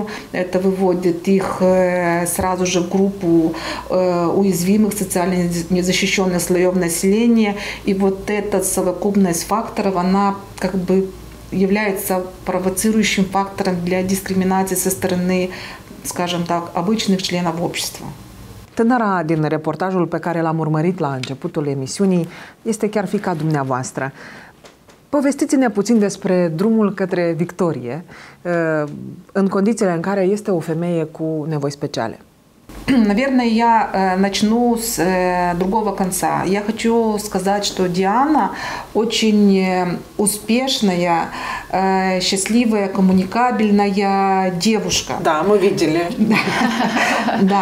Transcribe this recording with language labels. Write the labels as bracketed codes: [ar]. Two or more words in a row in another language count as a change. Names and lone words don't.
[ru] Это выводит их сразу же в группу уязвимых, социально незащищенных слоев населения. И вот эта совокупность факторов, она как бы является провоцирующим фактором для дискриминации со стороны, скажем так, обычных членов общества. [ro] Tânăra din reportajul pe care l-am urmărit la începutul emisiunii este chiar fiica dumneavoastră. Povestiți-ne puțin despre drumul către victorie în condițiile în care este o femeie cu nevoi speciale. [ru] Наверное, я начну с другого конца. Я хочу сказать, что Диана очень успешная, счастливая, коммуникабельная девушка. Да, мы видели. Да.